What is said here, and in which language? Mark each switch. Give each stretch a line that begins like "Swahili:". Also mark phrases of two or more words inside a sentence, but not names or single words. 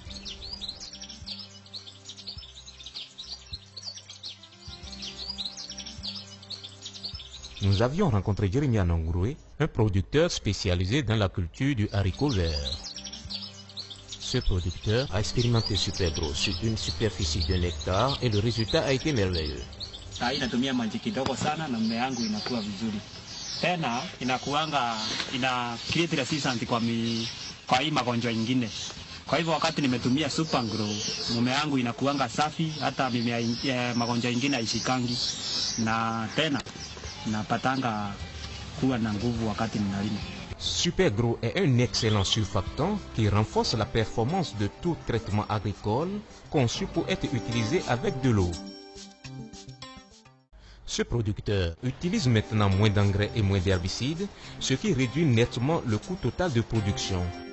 French: Nous avions rencontré Jeremiah Nongroué, un producteur spécialisé dans la culture du haricot vert. Ce producteur a expérimenté Supergrow sur une superficie d'1 hectare et le résultat a été merveilleux.
Swahili: Saa hii natumia maji kidogo sana na mmea yangu inakuwa vizuri. Tena ina
English: create resistance
Swahili: kwa hii magonjwa ingine. Kwa hivyo wakati nimetumia Supergrow, mmea yangu inakuanga safi, hata mimea magonjwa ingine haishikangi, na tena napatanga kuwa na nguvu wakati ninalima.
French: Supergrow est un excellent surfactant qui renforce la performance de tout traitement agricole conçu pour être utilisé avec de l'eau. Ce producteur utilise maintenant moins d'engrais et moins d'herbicides, ce qui réduit nettement le coût total de production.